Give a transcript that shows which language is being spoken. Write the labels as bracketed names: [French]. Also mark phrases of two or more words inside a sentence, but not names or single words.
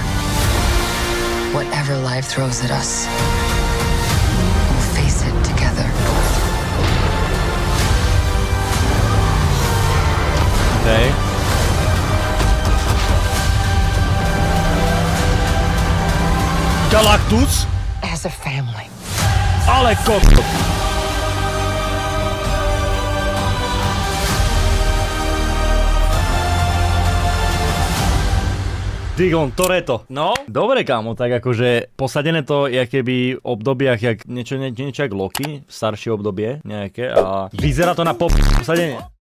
[English] Whatever life throws at us, we'll face it together. Okay. Galactus? As a family. [Slovak] Ale kokot. Digon, Toretto. No, dobre kámo, tak akože posadené to je keby v obdobiach jak niečo jak Loki, staršie obdobie nejaké a vyzerá to na posadenie.